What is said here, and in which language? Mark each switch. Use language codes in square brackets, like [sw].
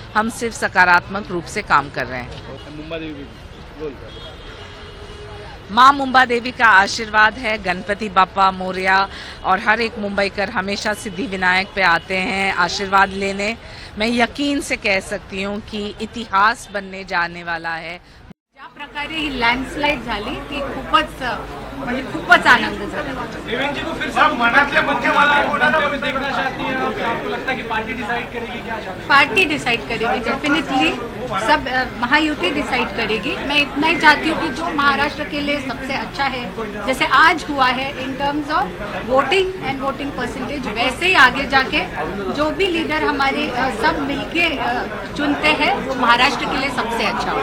[hi] हम सिर्फ सकारात्मक रूप से काम कर रहे हैं। माँ मुंबा देवी का आशीर्वाद है, गणपति बाप्पा मोरया, और हर एक मुंबईकर हमेशा सिद्धि विनायक पे आते हैं आशीर्वाद लेने। मैं यकीन से कह सकती हूँ कि इतिहास बनने जाने वाला है। [mr] ज्या प्रकारे ही लँडस्लाईड झाली ती खूपच आनंद झाला। [hi] देवेंद्र जी को फिर से मनातल्या मध्यमाला देखना चाहती हैं, आपको लगता है कि पार्टी डिसाइड करेगी क्या? पार्टी डिसाइड करेगी डेफिनेटली, सब महायुति डिसाइड करेगी। मैं इतना ही चाहती हूँ कि जो महाराष्ट्र के लिए सबसे अच्छा है, जैसे आज हुआ है [en] in terms of voting and voting percentage, [hi] वैसे ही आगे जाके जो भी लीडर हमारे सब मिलके चुनते हैं वो महाराष्ट्र के लिए सबसे अच्छा हो।